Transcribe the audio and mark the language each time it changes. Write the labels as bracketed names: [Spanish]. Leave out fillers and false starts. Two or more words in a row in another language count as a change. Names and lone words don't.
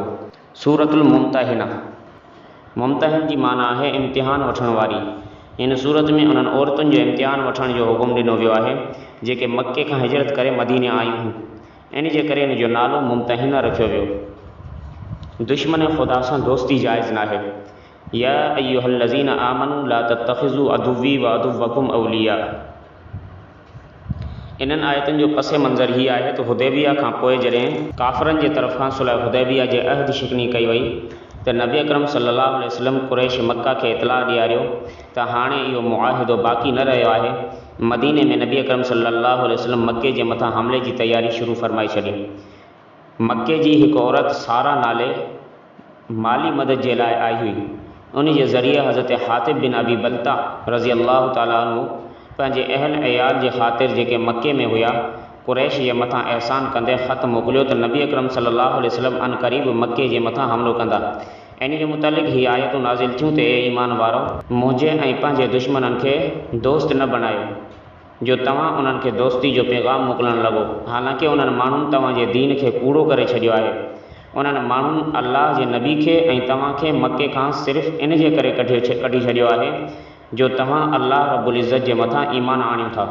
[Sindhi] सूरतुल मुम्तहिना, मुम्तहिन जी माना आहे इम्तिहान वठण वारी। इन सूरत में उन्हनि औरतुनि जो इम्तिहान वठण जो हुकुम ॾिनो वियो आहे जेके मके खां हिजरत करे मदीने आयूं हुयूं। इन जे करे इन जो नालो मुम्तहिना रखियो वियो। दुश्मन ख़ुदा सां दोस्ती जाइज़ नाहे। [Arabic] يا أيها الذين آمنوا لا تتخذوا عدوي و عدوكم أولياء. [Sindhi] इन्हनि आयतुनि जो पस मंज़र हीअ आहे त हुदैबिया खां पोइ जॾहिं काफ़रनि जे तरफ़ खां सुलह हुदैबिया जे अहद शिकनी कई वई त नबी अकरम [Arabic] صلى الله عليه وسلم [Sindhi] कुरैश मक्का खे इतलाह ॾियारियो त हाणे इहो मुआहिदो बाक़ी न रहियो आहे। मदीने में नबी अकरम [Arabic] صلى الله عليه وسلم [Sindhi] मके जे मथां हमले जी तयारी शुरू फ़रमाई छॾी। मके जी हिकु औरत सारा नाले माली मदद जे लाइ आई हुई। उन जे ज़रिए हज़रत हातिब बिन अबी बल्ता [Arabic] رضي الله تعالى عنه [Sindhi] पंहिंजे अहल अयाल जे ख़ातिर जेके मके में हुआ कुरैश जे मथां एहसान कंदे ख़त मोकिलियो त नबी अकरम [Arabic] صلى الله عليه وسلم [Sindhi] अन क़रीब मके जे मथां हमलो कंदा। इन जे मुतालिक़ हीअ आयतूं नाज़िल थियूं त ईमान वारो, मुंहिंजे ऐं पंहिंजे दुश्मननि खे दोस्त न बणायो जो तव्हां उन्हनि खे दोस्ती जो पैगाम मोकिलणु लॻो, हालांकि उन्हनि माण्हुनि तव्हांजे दीन खे कूड़ो करे छॾियो आहे। उन्हनि माण्हुनि अल्लाह जे नबी खे ऐं तव्हांखे मके खां सिर्फ़ु इन जे करे कढी छॾियो आहे जो तव्हां अल्लाह [Arabic] رب العزة [Sindhi] जे मथां ईमान आणियो था।